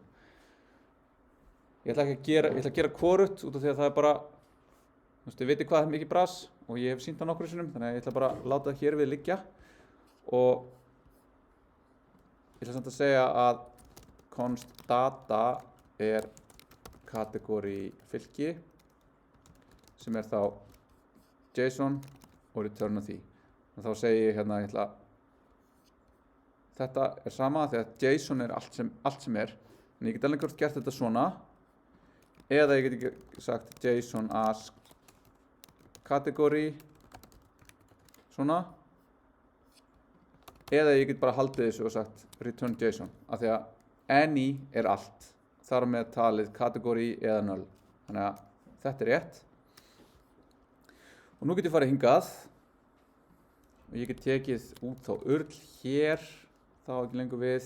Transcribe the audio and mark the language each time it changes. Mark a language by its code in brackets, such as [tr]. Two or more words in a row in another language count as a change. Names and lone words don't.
[is] Ég ætla að gera hvorugt út af því að það er bara, þú veist, ég veit hvað er mikið bras og ég hef sýnt það nokkru sinnum, þannig að ég ætla bara að láta það hér við liggja og ég ætla samt að segja að [en] const data [is] er kategóri fylki sem er þá JSON og return því. Og þá segi ég hérna, þetta er sama því að JSON er allt sem er, en ég get alveg gert þetta svona, eða ég get ekki sagt [en] JSON as category, [is] svona, eða ég get bara haldið þessu og sagt [en] return JSON, [is] af því að any er allt, þar með talið category eða null, þannig að þetta er rétt. Og nú get ég farið hingað, og ég get tekið út þá url hér, þá ekki lengur við.